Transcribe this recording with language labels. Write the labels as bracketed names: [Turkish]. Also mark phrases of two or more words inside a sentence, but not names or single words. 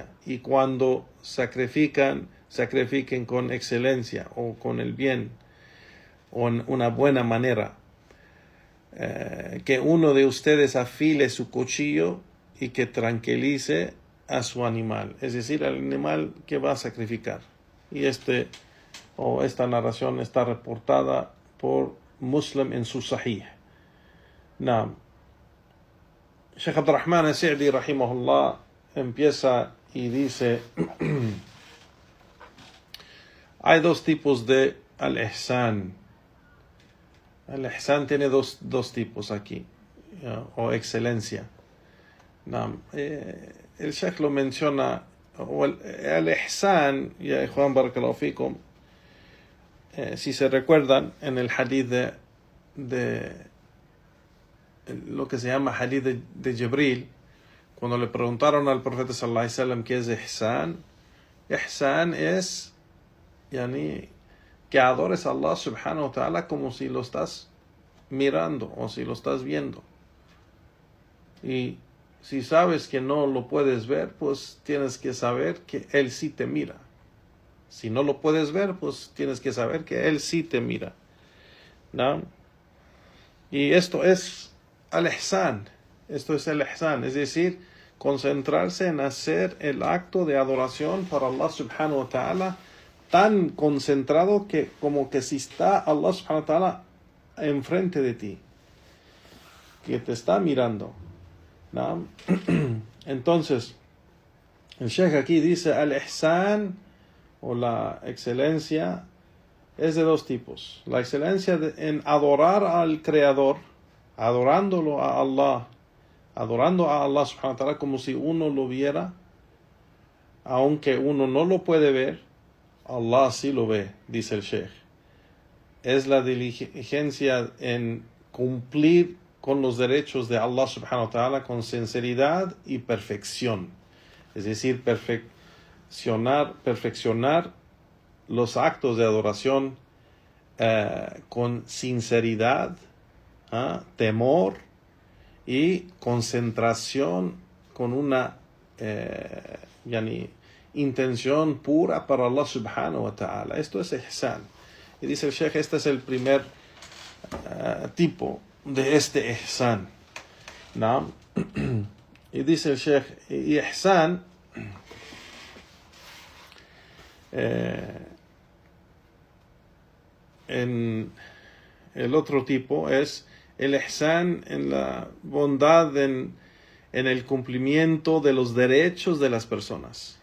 [Spanish] Y cuando sacrifiquen con excelencia o con el bien o en una buena manera. Que uno de ustedes afile su cuchillo y que tranquilice a su animal, es decir, al animal que va a sacrificar. Y esta narración está reportada por Muslim en su Sahih. Sheikh Abdurrahman al-Sa'di rahimahullah empieza y dice: hay dos tipos de al-ihsan. El-ihsan tiene dos tipos aquí, o excelencia. El Sheikh lo menciona, el-ihsan, ya Juan [Arabic] بارك الله فيكم, [Spanish] si se recuerdan en el hadith de lo que se llama hadith de Jibril, cuando le preguntaron al profeta [Arabic] صلى الله عليه وسلم [Spanish] qué es ihsan, ihsan es que adores a Allah [Arabic] سبحانه وتعالى [Spanish] como si lo estás mirando o si lo estás viendo. Y si sabes que no lo puedes ver, pues tienes que saber que Él sí te mira. Si no lo puedes ver, pues tienes que saber que Él sí te mira. ¿No? Y esto es al-ihsan. Esto es el ihsan, es decir, concentrarse en hacer el acto de adoración para Allah [Arabic] سبحانه وتعالى [Spanish] tan concentrado que como que si está Allah [Arabic] سبحانه وتعالى [Spanish] enfrente de ti, que te está mirando, ¿no? Entonces, el Sheikh aquí dice, al-ihsan, o la excelencia, es de dos tipos. La excelencia en adorar al Creador, adorándolo a Allah, adorando a Allah [Arabic] سبحانه وتعالى [Spanish] como si uno lo viera, aunque uno no lo puede ver, Allah sí lo ve, dice el Sheikh. Es la diligencia en cumplir con los derechos de Allah [Arabic] سبحانه وتعالى [Spanish] con sinceridad y perfección. Es decir, perfeccionar los actos de adoración con sinceridad, temor y concentración, con una intención pura para Allah [Arabic] سبحانه وتعالى. [Spanish] Esto es ihsan. Y dice el Sheikh, este es el primer tipo de este ihsan, ¿no? Y dice el Sheikh, ihsan, en el otro tipo es el ihsan en la bondad en el cumplimiento de los derechos de las personas.